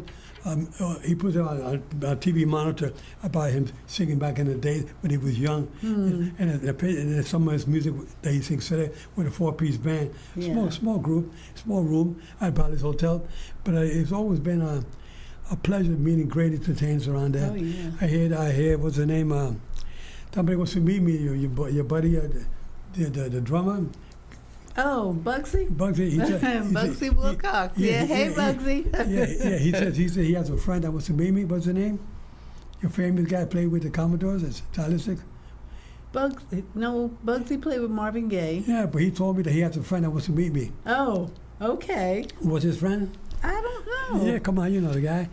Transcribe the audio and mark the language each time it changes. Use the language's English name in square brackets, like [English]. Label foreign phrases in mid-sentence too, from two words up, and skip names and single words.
[English] He puts it on a TV monitor about him singing back in the day when he was young, and some of his music that he sings today with a 4-piece band, small group, small room at Bally's Hotel. But it's always been a pleasure meeting great entertainers around there. Oh, yeah. I hear what's the name? Somebody wants to meet me. Your buddy, the drummer. Oh, Bugsy? Bugsy. Bugsy Wilcox. Hey, Bugsy. He said he has a friend that wants to meet me. What's the name? Your famous guy played with the Commodores. It's stylistic. Bugsy played with Marvin Gaye. Yeah, but he told me that he has a friend that wants to meet me. Oh, okay. What's his friend? I don't know. Yeah, come on, you know the guy.